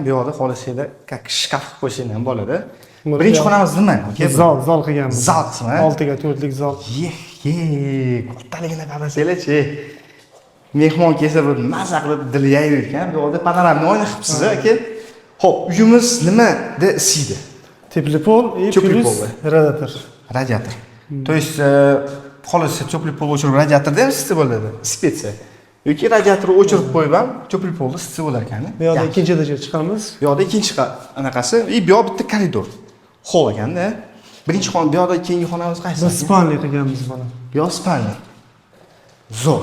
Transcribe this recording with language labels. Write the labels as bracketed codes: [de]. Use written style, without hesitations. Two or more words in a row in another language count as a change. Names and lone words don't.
[uz] Bu yoqda xohlasanglar, shkaf qilib qo'ysanglar ham bo'ladi. Birinchi xonamiz nima? Zal qilganmiz. Zal qismi. 6 ga 4 lik zal. Kattaligini qarasanglar-chi. Mehmon kelsa bir maza qilib dili yayrar ekan. Bu yoqda panoramni oyna qilibsiz aka. Xo'p, uyimiz nimada isiydi? [ru] Теплый пол и плюс радиатор. [uz] Radiator. [ru] То есть, [uz] xolasa [ru] теплый пол [uz] o'chirib radiatorda ham isitsa bo'ladi, ispetsiya. Yoki radiatorni o'chirib qo'yib ham [ru] теплом поле [uz] isitsa bo'lar ekan. Bu yerda ikkinchi etajaga chiqamiz. Bu yerda ikkinchi anaqasi, bu yoq bitta koridor. Hol ekanda. Birinchi xona, bu yoqda keyingi xonamiz qaysi? Biz spalni qilganmiz mana. Bu yoq spalni. Zo'r.